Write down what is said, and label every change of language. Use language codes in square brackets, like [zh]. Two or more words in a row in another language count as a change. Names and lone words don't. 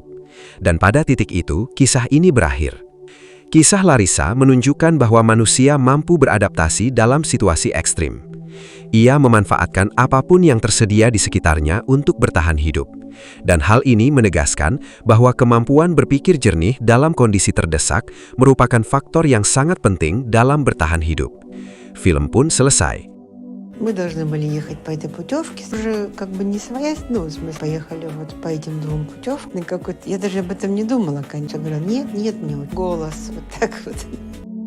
[id] Dan pada titik itu, kisah ini berakhir. Kisah Larissa menunjukkan bahwa manusia mampu beradaptasi dalam situasi ekstrim. Ia memanfaatkan apapun yang tersedia di sekitarnya untuk bertahan hidup. Dan hal ini menegaskan bahwa kemampuan berpikir jernih dalam kondisi terdesak merupakan faktor yang sangat penting dalam bertahan hidup. Film pun selesai. [ru] Мы должны были ехать по этой путевке. Уже как бы не своя, ну, в смысле, поехали вот по этим двум путевкам. Я даже об этом не думала, конечно. Говорю, нет, мне вот голос, вот так вот.